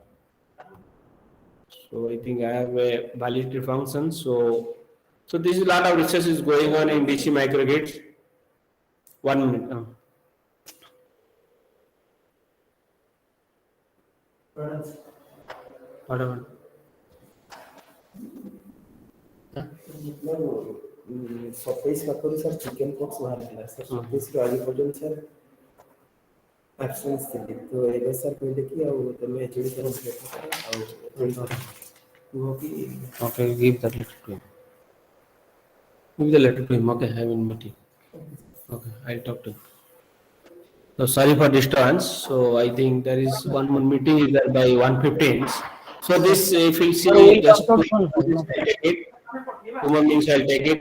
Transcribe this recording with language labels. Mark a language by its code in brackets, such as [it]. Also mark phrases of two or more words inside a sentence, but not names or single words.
[en] So I think I have a validity function. So this is a lot of research is going on in DC microgrids. 1 minute. Whatever. [or] ସତେଇଶ ପାଖରୁ ସାର୍ [en] chicken pox [or] ବାହାରିଥିଲା ସାର୍ 27ରୁ ଆଜି ପର୍ଯ୍ୟନ୍ତ ସାର୍ ଆବସେନ୍ସ ଥିଲି ତ ଏବେ ସାର୍ କହିଲେ କି ଆଉ ତମେ ଏଚଡି ସାର୍ ଆଉ କୁହ କି [en] Okay, give that letter to him. Give the letter to him. Okay, I will meet him. Okay, I'll talk to him. So sorry for disturbance. So I think there is one more meeting is there by 1:15. So this, if you see, just human beings shall take it.